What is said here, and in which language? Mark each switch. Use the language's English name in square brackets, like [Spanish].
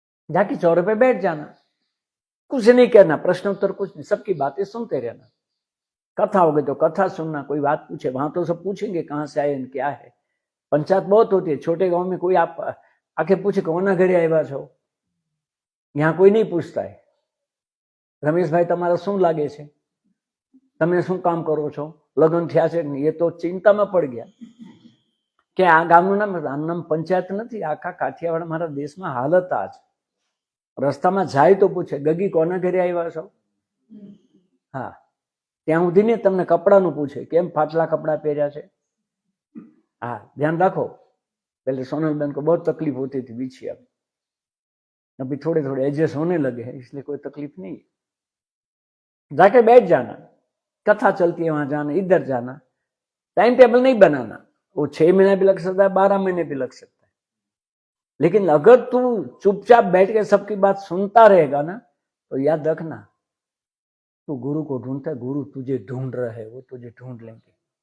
[Hindi] जाके चौरे पे बैठ जाना, कुछ नहीं कहना, प्रश्न उत्तर कुछ नहीं, सबकी बातें सुनते रहना। कथा हो गई तो कथा सुनना, कोई बात पूछे वहां तो सब पूछेंगे कहां से आए, क्या है। पंचायत बहुत होती है, छोटे गांव में कोई आप आके पूछे [Gujarati] कोना घरे आया छो, [Hindi] यहाँ कोई नहीं पूछता है। [Gujarati] रमेश भाई તમારા શું લાગે છે, તમે શું કામ કરો છો, લગ્ન થયા છે, એ તો ચિંતામાં પડી ગયા કે આ ગામનું નામ પંચાયત નથી, આખા કાઠિયાવાડ મારા દેશમાં હાલત આ છે। રસ્તામાં જાય તો પૂછે ગગી કોના ઘરે આવ્યા છો, હા, ત્યાં સુધી ને તમને કપડાનું પૂછે કેમ ફાટલા કપડા પહેર્યા છે, [Hindi] हाँ ध्यान रखो। पहले सोनल बहन को बहुत तकलीफ होती थी बीछी, अभी थोड़े थोड़े एडजस्ट होने लगे हैं, इसलिए कोई तकलीफ नहीं है। जाके बैठ जाना, कथा चलती है वहां जाना, इधर जाना, टाइम टेबल नहीं बनाना। वो 6 महीने भी लग सकता है, 12 महीने भी लग सकता है, लेकिन अगर तू चुपचाप बैठ के सबकी बात सुनता रहेगा ना, तो याद रखना तू गुरु को ढूंढता है, गुरु तुझे ढूंढ रहा है, वो तुझे ढूंढ लेंगे।